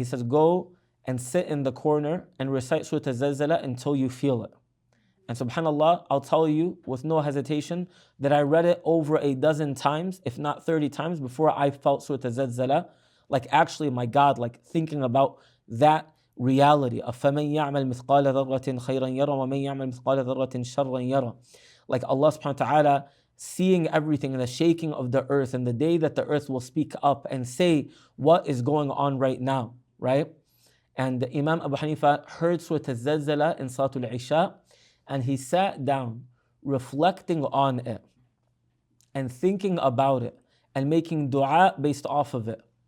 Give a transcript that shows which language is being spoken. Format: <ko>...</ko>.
<en>He says, go and sit in the corner and recite Surah Al-Zalzala until you feel it. And subhanAllah, I'll tell you with no hesitation that I read it over a dozen times, if not 30 times, before I felt Surah Al-Zalzala. Like actually, my God, like thinking about that reality of</en> <ar>فَمَنْ يَعْمَلْ مِثْقَالَ ذَرَّةٍ خَيْرًا يَرَى وَمَنْ يَعْمَلْ مِثْقَالَ ذَرَّةٍ شَرًّا يَرَى.</ar> <en>Like Allah subhanahu wa ta'ala seeing everything in the shaking of the earth and the day that the earth will speak up and say what is going on right now, right? And Imam Abu Hanifa heard Surah Al-Zalzala in Salatul Isha, and he sat down reflecting on it and thinking about it and making dua based off of it.</en>